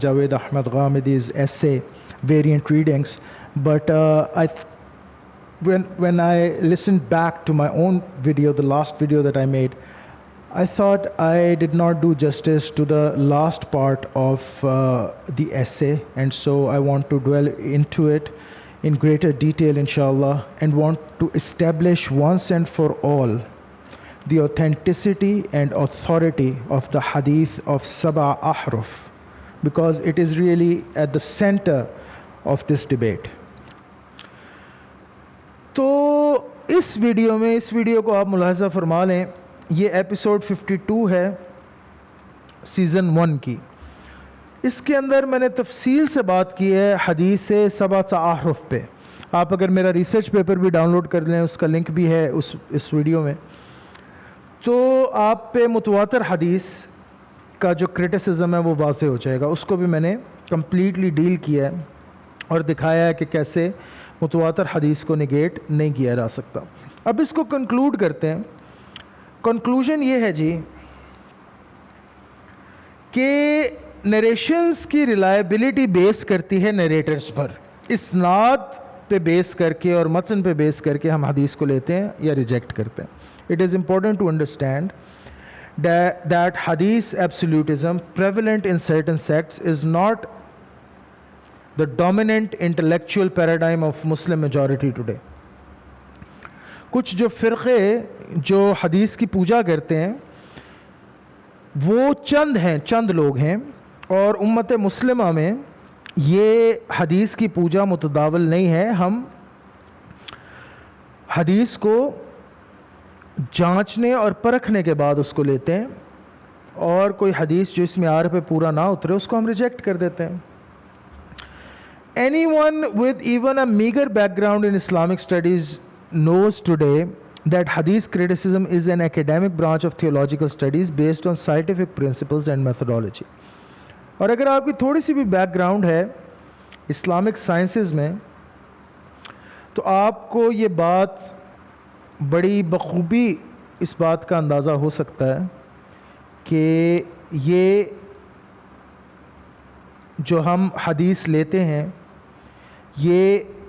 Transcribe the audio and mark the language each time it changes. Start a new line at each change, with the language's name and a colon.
English: Javed Ahmed Ghamdi's essay, Variant Readings, but when I listened back to my own video, the last video that I made, I thought I did not do justice to the last part of the essay, and so I want to dwell into it in greater detail, inshallah, and want to establish once and for all the authenticity and authority of the hadith of Sab'a Ahruf, because it is really at the center of this debate.
Urdu: تو اس video کو آپ ملاحظہ فرما لیں, یہ episode 52 ہے season 1 کی. اس کے اندر میں نے تفصیل سے بات کی ہے حدیث سبعۃ احرف پہ. آپ اگر میرا ریسرچ پیپر بھی ڈاؤن لوڈ کر لیں, اس کا لنک بھی ہے اس ویڈیو میں, تو آپ پہ متواتر حدیث کا جو کرٹیسزم ہے وہ واضح ہو جائے گا. اس کو بھی میں نے کمپلیٹلی ڈیل کیا ہے اور دکھایا ہے کہ کیسے متواتر حدیث کو نگیٹ نہیں کیا جا سکتا. اب اس کو کنکلوڈ کرتے ہیں. کنکلوژن یہ ہے جی کہ نریشنز کی ریلائبلٹی بیس کرتی ہے نریٹرز پر. اسناد پہ بیس کر کے اور متن پہ بیس کر کے ہم حدیث کو لیتے ہیں یا ریجیکٹ کرتے ہیں.
English: It is important to understand that hadith absolutism prevalent in certain sects is not the dominant intellectual paradigm of Muslim majority today.
Urdu: کچھ جو فرقے جو حدیث کی پوجا کرتے ہیں وہ چند لوگ ہیں, اور امت مسلمہ میں یہ حدیث کی پوجا متداول نہیں ہے. ہم حدیث کو جانچنے اور پرکھنے کے بعد اس کو لیتے ہیں, اور کوئی حدیث جو اس معیار پہ پورا نہ اترے اس کو ہم ریجیکٹ کر دیتے ہیں.
English: Anyone with even a meager background in Islamic studies knows today that hadith criticism is an academic branch of theological studies based on scientific principles and methodology.
Urdu: اور اگر آپ کی تھوڑی سی بھی بیک گراؤنڈ ہے اسلامک سائنسز میں, تو آپ کو یہ بات بڑی بخوبی اس بات کا اندازہ ہو سکتا ہے کہ یہ جو ہم حدیث لیتے ہیں یہ